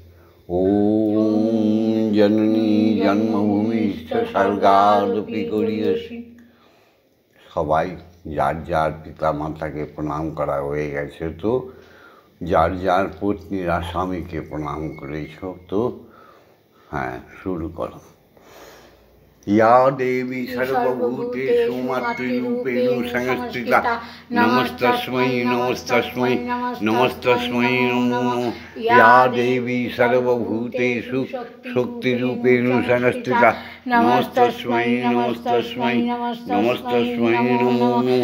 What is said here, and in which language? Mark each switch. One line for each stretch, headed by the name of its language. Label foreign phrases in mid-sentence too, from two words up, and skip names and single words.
Sanskrit: ওম জননী জন্মভূমিষ্ঠ স্বর্গাদপি গরীয়সী।
Bangla: সবাই যার যার পিতা মাতাকে প্রণাম করা হয়ে গেছে, তো যার যার পত্নীরা স্বামীকে প্রণাম করেছ, তো হ্যাঁ, শুরু করো।
Sanskrit: या देवी सर्वभूतेषु मातृरूपेण संस्थिता नमस्तस्मै नमस्तस्मै नमस्तस्मै नमो नमः। या देवी सर्वभूतेषु शक्तिरूपेण संस्थिता नमस्तस्मै नमस्तस्मै नमस्तस्मै नमो नमः।